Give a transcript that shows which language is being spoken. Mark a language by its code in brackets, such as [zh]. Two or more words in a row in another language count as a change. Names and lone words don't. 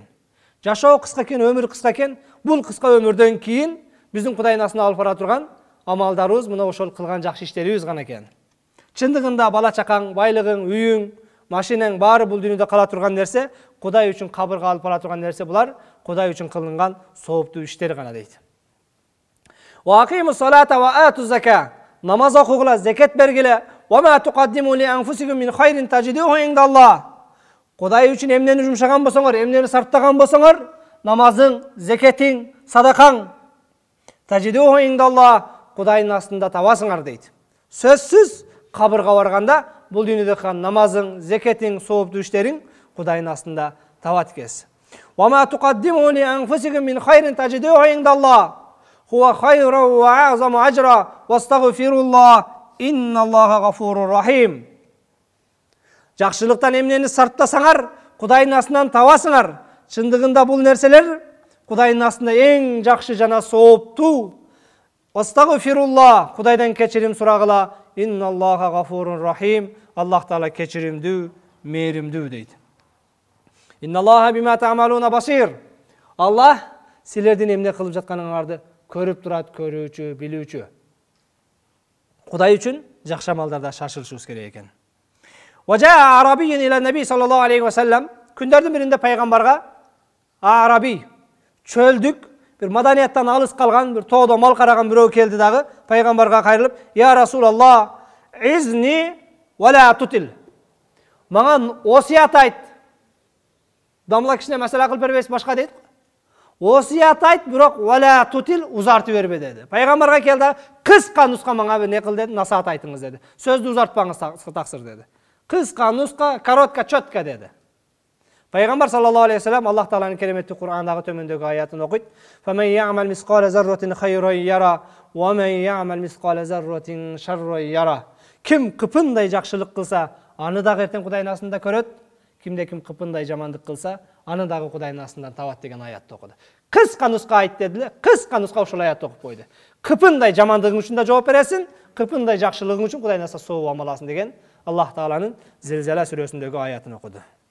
[ky] Жашоо кыска экен, өмүр кыска экен. Бул кыска өмүрдөн кийин биздин Кудайдын астына алып бара турган амалдарыбыз мына ошол кылган жакшы иштерибиз гана экен. Чындыгында бала чакаң, байлыгың, үйүң, машинаң баары бул дүйнөдө кала турган нерсе, Кудай үчүн кабырга алып бара турган нерсе булар, Кудай үчүн кылынган сооптуу иштер гана дейт. [ar] وأقيموا الصلاة وآتوا الزكاة. [ky] Намаз окугула, закат бергиле. [ar] وما تقدموا لأنفسكم من خير تجدوه عند الله. [ky] Кудай үчүн эмнени жумшаган болсоңор, эмнени сарптаган болсоңор, намазың, закетиң, садакаң [ar] تجدوه عند الله, [ky] Кудайдын астында табасыңар дейт. Сөзсүз кабырга барганда бул дүйнөдө кылган намазың, закетиң, сооптуу иштериң Кудайдын астында табат экенсиз. [ar] وما تقدموا لأنفسكم من خير تجدوه عند الله. هو خيرا وأعظم أجرا واستغفروا الله إن الله غفور رحيم. [ky] Жакшылыктан эмнени сарптасаңар, Кудайдын астынан табасыңар. Чындыгында бул нерселер Кудайдын астында эң жакшы жана сооптуу. Вастагфируллах, Кудайдан кечирим сурагыла. [ar] إن الله غفور رحيم. [ky] Аллах Таала кечиримдүү, мээримдүү дейт. [ar] إن الله بما تعملون بصير. [ky] Аллах силердин эмне кылып жатканыңарды көрүп турат, көрүүчү, билүүчү. Кудай үчүн жакшы амалдарда шашылышыбыз керек экен. [ar] وجاء أعرابي إلى النبي صلى الله عليه وسلم, [ky] күндөрдүн биринде пайгамбарга араби, чөлдүк, бир маданияттан алыс калган, бир тоодо мал караган бирөө келди дагы, пайгамбарга кайрылып, [ar] "يا رسول الله أوصني ولا تطل." [ky] Мага осият айт. Дамла кишине маселе кылып бербейсиз, башка дейт. Осият айт, бирок [ar] ولا تطل, [ky] узартып бербе деди. Пайгамбарга келди, "Кыска нуска мага не кыл деди, насаат айтыңыз деди. Сөздү узартпаңыз таксыр деди. Кыска нуска, [ru] коротко, четко [ky] деди." Пайгамбар [ar] صلى الله عليه وسلم [ky] Аллах Тааланын кереметтүү Кур'андагы төмөндөгү аятын окуйт. [ar] "فمن يعمل مثقال ذرة خيرا يره ومن يعمل مثقال ذرة شرا يره." [ky] Ким кыпындай жакшылык кылса, аны дагы эртең Кудайдын астында көрөт. Кимде ким кыпындай жамандык кылса, аны дагы Кудайдын астынан табат деген аятты окуду. Кыска нуска айт дедиле, кыска нуска ушул аятты окуп койду. Кыпындай жамандыгың үчүн да жооп бересиң, кыпындай жакшылыгың үчүн Кудайдын астына сооп амаласың деген Аллах Тааланын Зилзала сүрөсүндөгү аятын окуду.